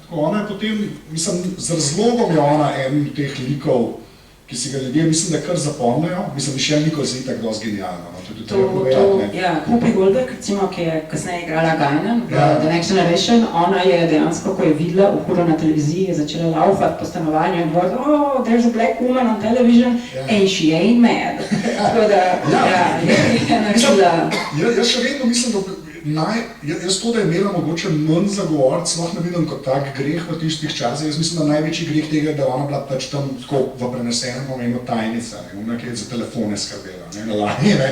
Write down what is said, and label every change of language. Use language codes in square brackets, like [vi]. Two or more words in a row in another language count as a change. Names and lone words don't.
[sl] Tako, ona je potem, mislim, z razlogom je ona eden teh likov, ki si ga ljudje, mislim, da kar zapomnijo, mislim, Michelle Nichols je itak dosti genialna, no, to je tudi treba povedati, ne. Ja, Whoopi Goldberg, recimo, ki je kasneje igrala Guinan v The Next Generation, ona je dejansko, ko je videla Uhuro na televiziji, je začela laufati po stanovanju in govoriti, [en] oh, there's a black woman on television and she ain't mad. [sl] Tako da, je naredila. Jaz še vedno mislim, da jaz to, da je imela mogoče manj zagovoriti, sploh ne vidim kot tak greh v tistih časih. Jaz mislim, da največji greh tega je, da ona bila pač tam tako v prenesenem pomenu tajnica, ne, ona, ki je za telefone skrbela, ne, na lani, ne.